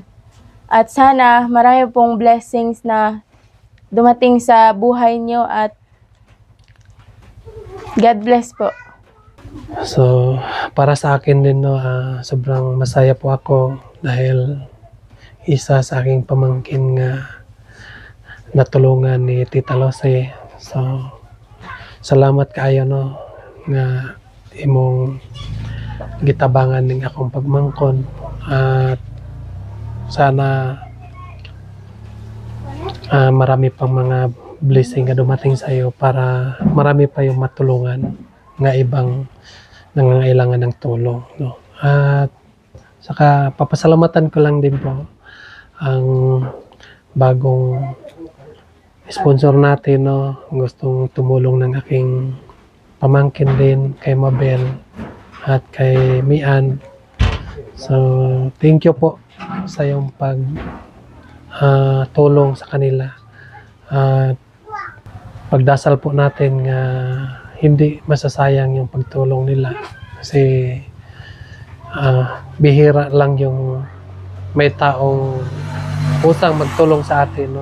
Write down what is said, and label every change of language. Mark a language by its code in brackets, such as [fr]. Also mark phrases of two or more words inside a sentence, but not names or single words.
[tl] At sana marami pong blessings na dumating sa buhay nyo at [en] God bless [tl] po. So, para sa akin din, no, sobrang masaya po ako dahil isa sa aking pamangkin nga natulungan ni Tita Lose. So, [ceb] salamat kayo, no, nga imong gitabangan ning akong pagmangkon [tl] at sana marami pang mga blessing nga dumating sa iyo para marami pa yung matulungan nga ibang nangangailangan ng tulong, no. At saka papasalamatan ko lang din po ang bagong sponsor natin, no, gustong tumulong ng aking pamangkin din kay Mabel at kay Mian. So, [en] thank you [tl] po sa yung tulong sa kanila. At pagdasal po natin nga hindi masasayang yung pagtulong nila kasi bihira lang yung may taong utang magtulong sa atin, no?